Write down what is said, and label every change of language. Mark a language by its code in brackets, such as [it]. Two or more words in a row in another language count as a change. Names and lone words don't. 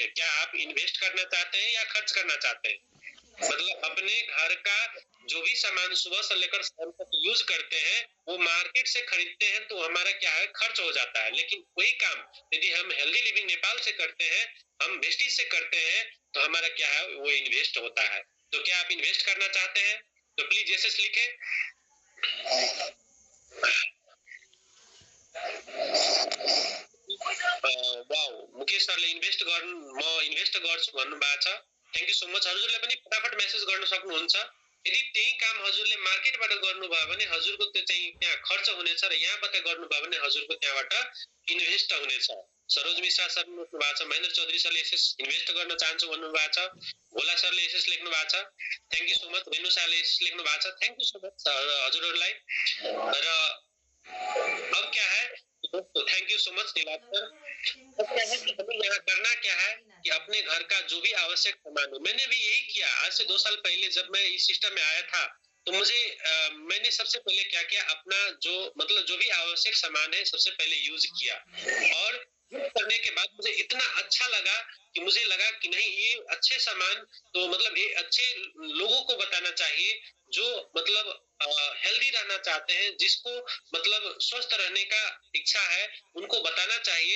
[hi] क्या आप इन्वेस्ट करना चाहते हैं या खर्च करना चाहते हैं? मतलब अपने घर का जो भी सामान सुबह से लेकर शाम तक यूज करते हैं वो मार्केट से खरीदते हैं तो हमारा क्या है खर्च हो जाता है। लेकिन वही काम यदि हम हेल्दी लिविंग नेपाल से करते हैं, हम वेस्टिज से करते हैं, तो हमारा क्या है वो इन्वेस्ट होता है। तो क्या आप इन्वेस्ट करना चाहते हैं? तो प्लीज एसएस लिखे। [ne] वाउ, मुकेश सरले इन्भेस्ट गर्नु म इन्भेस्ट गर्छु भन्नुभएको छ। [en] thank you so much. [ne] हजुरले पनि फटाफट मेसेज गर्न सक्नुहुन्छ। यदि त्यही काम हजुरले मार्केटबाट गर्नुभयो भने हजुरको त्यो चाहिँ त्यहाँ खर्च हुनेछ र यहाँबाट गर्नुभयो भने हजुरको त्यहाँबाट इन्भेस्ट हुनेछ। सरोज मिश्रा सर लेख्नु भएको छ, महेन्द्र चौधरी सरले एसएस इन्भेस्ट गर्न चाहन्छु भन्नुभएको छ, भोला सरले एसएस लेख्नु भएको छ, [en] thank you so much. [ne] रेणु शाहले एसएस लेख्नु भएको छ, [en] thank you so much [ne] हजुरहरूलाई। [hi] र अब क्या है तो [en] thank you so much [hi] नीलाधर। अब क्या है कि हमें यहाँ करना क्या है कि अपने घर का जो भी आवश्यक सामान है, मैंने भी यही किया आज से 2 साल पहले जब मैं इस सिस्टम में आया था, तो मुझे मैंने सबसे पहले क्या किया, अपना जो मतलब जो भी आवश्यक सामान है सबसे पहले यूज किया, और यूज करने के बाद मुझे इतना अच्छा लगा कि मुझे लगा कि नहीं, ये अच्छे सामान तो मतलब ये अच्छे लोगों को बताना चाहिए, जो मतलब हेल्दी रहना चाहते हैं, जिसको मतलब स्वस्थ रहने का इच्छा है, उनको बताना चाहिए।